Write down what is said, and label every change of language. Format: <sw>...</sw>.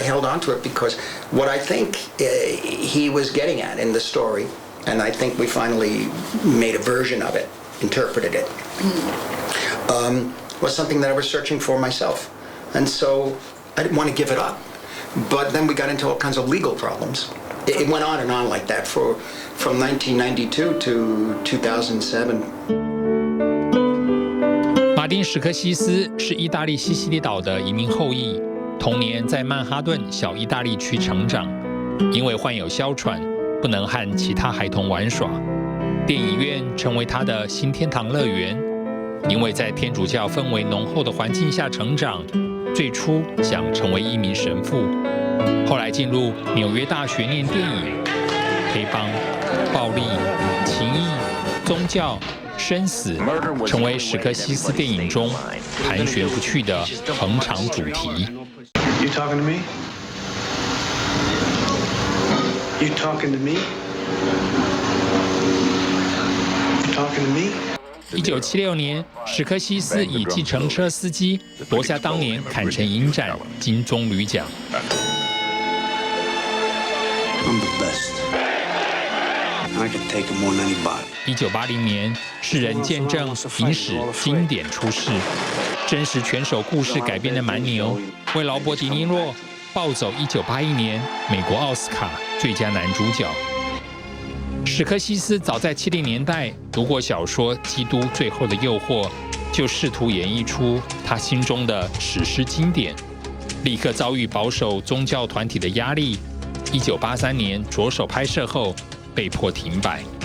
<en>I held on to it because what I think he was getting at in the story, and I think we finally made a version of it, interpreted it, was something that I was searching for myself. And so I didn't want to give it up. But then we got into all kinds of legal problems. It went on and on like that from 1992 to 2007.</en> <zh>马丁·史柯西斯是意大利西西里岛的移民后裔，童年在曼哈顿小意大利区成长。因为患有哮喘，不能和其他孩童玩耍，电影院成为他的新天堂乐园。因为在天主教氛围浓厚的环境下成长，最初想成为一名神父，后来进入纽约大学念电影，黑帮、暴力、情义、宗教、生死，成为史柯西斯电影中盘旋不去的恒常主题。</zh> <en>You talking to me? You talking to me? You talking to me?</en> <zh>1976年，史柯西斯以计程车司机夺下当年坎城影展金棕榈奖。</zh> <en>I'm the best. I can take it more than anybody.</en> <zh>1980年，世人见证影史经典出世，真实拳手故事改编的《蛮牛》为劳勃·迪尼洛抱走1981年美国奥斯卡最佳男主角。史柯西斯早在70年代读过小说《基督最后的诱惑》，就试图演绎出他心中的史诗经典，立刻遭遇保守宗教团体的压力。1983年着手拍摄后，被迫停摆。</zh>